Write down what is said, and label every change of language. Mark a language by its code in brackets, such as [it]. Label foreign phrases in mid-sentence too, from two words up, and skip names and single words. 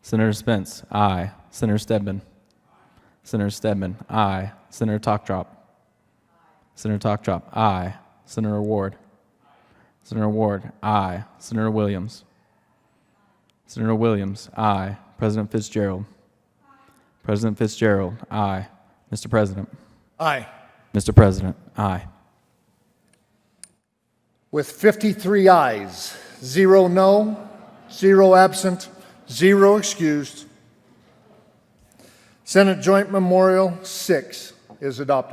[en] Senator Spence, aye. Senator Stedman. Senator Stedman, aye. Senator Talkdrop. Senator Talkdrop, aye. Senator Ward. Senator Ward, aye. Senator Williams. Senator Williams, aye. President Fitzgerald. President Fitzgerald, aye. Mr. President. Aye. Mr. President, aye. With 53 ayes, 0 no, 0 absent, 0 excused, Senate Joint Memorial 6 is adopted.